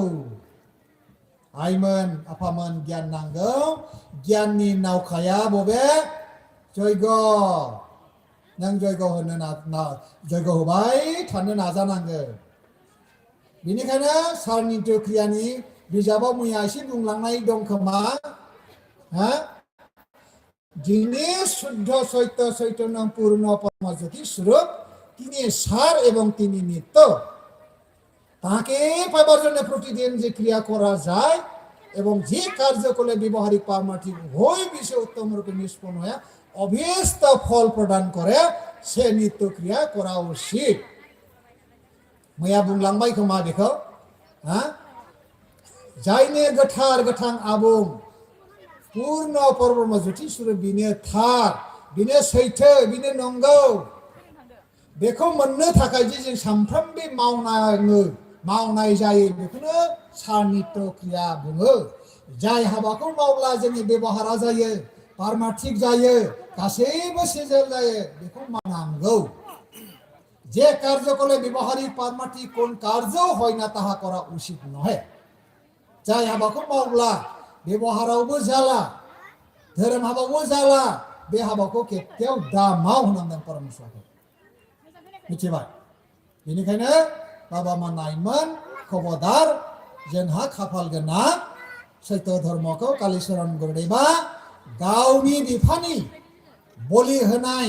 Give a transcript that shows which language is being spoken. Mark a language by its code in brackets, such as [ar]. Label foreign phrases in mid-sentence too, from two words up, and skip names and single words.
[brx] आइमोन आफामोन गियान नांगौ। गियाननि नावखाया बबे? जयग। नों जयग होबाय थानो नाजानांगोन। बेनिखायनो सारनित्य क्रियानि बिजाबाव मैया एसे बुंलांनाय दं खोमा, [bn] যিনি শুদ্ধ সত্য চৈতন্য পূর্ণ পরম জ্যোতি স্বরূপ, তিনি সার এবং তিনি নিত্য। তাকে পাইবার জন্য প্রতিদিন যে ক্রিয়া করা যায় এবং যে কার্য করলে ব্যবহারিক পারমার্থিক উভয় বিষয় উত্তম রূপে নিষ্পন্ন হয়ে অভীষ্ট ফল প্রদান করে, সে নিত্য ক্রিয়া করা উচিত। [brx] मैया बुंलांबाय खोमा बेखौ, जायनो गोथार गोथां आबुं पूर्ण परब्रह्म ज्योति स्वरूप बिनो थार, बिनो सैथो, बिनो नंगौ। बेखौ मोननो थाखाय जे जों सानफ्रोमबो मावनाय जायो बेखौनो सारनित्य क्रिया बुङो। जाय हाबाखौ मावब्ला जोंनि बेबहारा जायो, पारमार्थिक जायो, गासैबो सेजेल जायो, बेखौ मावनांगौ। [bn] যে কার্য করলে ব্যবহারিক পারমার্থিক কোন কার্য হয় না তাহা করা উচিত নহে। [brx] जाय हाबाखौ मावब्ला ব্যবহারাवबो जाला, धोरोम हाबाबो जाला, बे हाबाखौ केতিয়াव दा माव होननांगोन परमेश्वरखौ। मिथिबाय? बेनिखायनो बाबामोन आइमोन खबरदार, जोंहा खाफाल गोनां सैत्य धर्मखौ कालीचरण गुरुदेबा गावनि बिफानि बलि होनाय